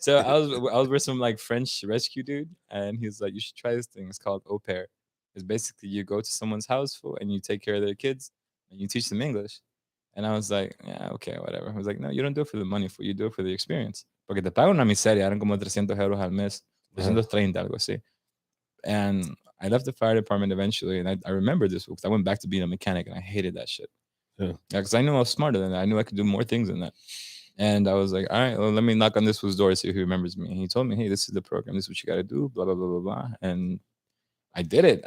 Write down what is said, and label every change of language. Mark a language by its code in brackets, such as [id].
[en] So I was with some like French rescue dude, and he's like, "You should try this thing. It's called au pair. It's basically you go to someone's house full and you take care of their kids and you teach them English." And I was like, "Yeah, okay, whatever." I was like, "No, you don't do it for the money, for you do it for the experience. [es] Porque te pagan una miseria, eran como 300 euros al mes, Uh-huh. 330, algo así." [en] And I left the fire department eventually, and I remember this because I went back to being a mechanic, and I hated that shit. Yeah. Because I knew I was smarter than that. I knew I could do more things than that. And I was like, all right, well, let me knock on this fool's door and see if he remembers me. And he told me, hey, this is the program. This is what you got to do, blah, blah, blah, blah, blah. And I did it.